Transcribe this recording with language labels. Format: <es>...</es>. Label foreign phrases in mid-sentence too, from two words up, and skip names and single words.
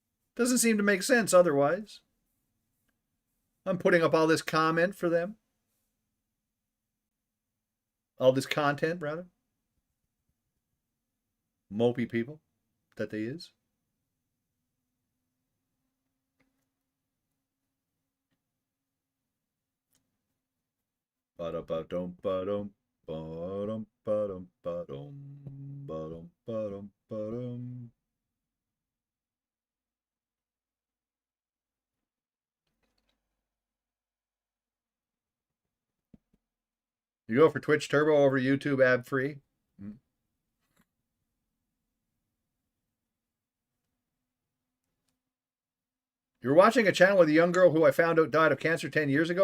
<en>Doesn't seem to make sense otherwise. I'm putting up all this comment for them. All this content, rather. Mopey people that they is. Ba-da-ba-dum, ba-dum, ba-dum, ba-dum, ba-dum, ba-dum, ba-dum, ba-dum. You go for Twitch Turbo over YouTube ad-free? You're watching a channel with a young girl who I found out died of cancer 10 years ago.</en>